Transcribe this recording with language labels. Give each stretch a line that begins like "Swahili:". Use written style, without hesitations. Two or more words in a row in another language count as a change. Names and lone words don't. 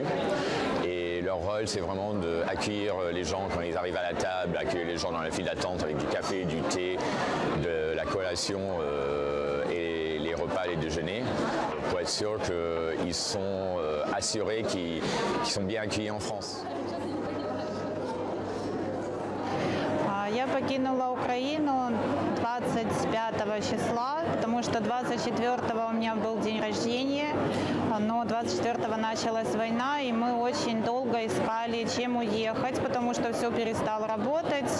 French: Et leur rôle, c'est vraiment d'accueillir les gens quand ils arrivent à la table, accueillir les gens dans la file d'attente avec du café, du thé, de la collation et les repas, les déjeuners, pour être sûr qu'ils sont assurés qu'ils sont bien accueillis en France.
Russian: Я покинула Украину 25 числа, потому что 24 у меня был день рождения, но 24 началась война, и мы очень долго искали, чем уехать, потому что все перестало работать.